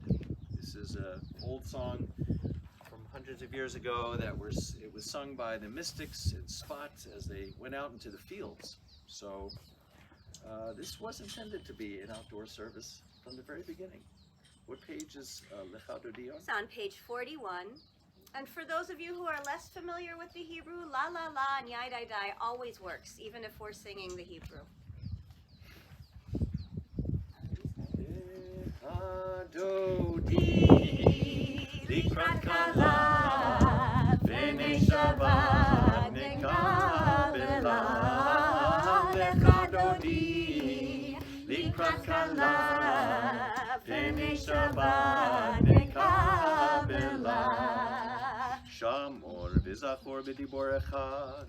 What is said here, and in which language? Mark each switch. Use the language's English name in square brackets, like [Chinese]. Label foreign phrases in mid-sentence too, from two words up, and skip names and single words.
[English] This is an old song from hundreds of years ago it was sung by the mystics in Spot as they went out into the fields. So this was intended to be an outdoor service from the very beginning. What page is Lecha Dodi on? It's on page 41. And for those of you who are less familiar with the Hebrew, la la la and yai dai dai always works, even if we're singing the Hebrew. [Hebrew] לכה דודי לקראת כלה פני שבת נקבלה לכה דודי לקראת כלה פני שבת נקבלה שמור וזכור בדיבור אחד